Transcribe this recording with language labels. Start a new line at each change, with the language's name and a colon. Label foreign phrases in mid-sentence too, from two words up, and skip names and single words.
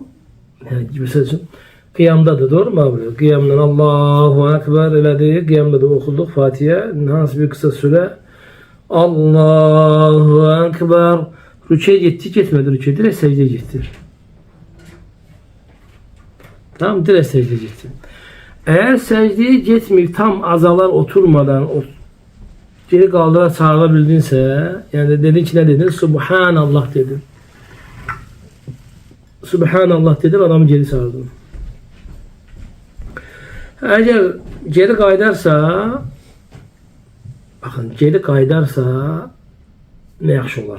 Azerbaijani: Yəni, məsəl üçün, qiyamdadır,
Turkish: doğru mu abi?
Azerbaijani: Qiyamdan
Arabic: الله أكبر
Azerbaijani: elədik. Qiyamda da oxuduq Fatihə. Hansı bir qısa süre
Arabic: الله أكبر.
Azerbaijani: Rüküyə getdi, getmədi rüküyə. Dirək səcdiyə getdi. Tamam, dirək səcdiyə getdi.
Turkish: Eğer secdeye getmeyip tam azalar oturmadan geri kaldıra çağırabildinsə, yani dedin ki ne dedin? Subhanallah dedin. Subhanallah dedin, adamı geri çağırdın. Eğer geri qaydarsa, bakın geri qaydarsa
Azerbaijani: ne yaxşı olar?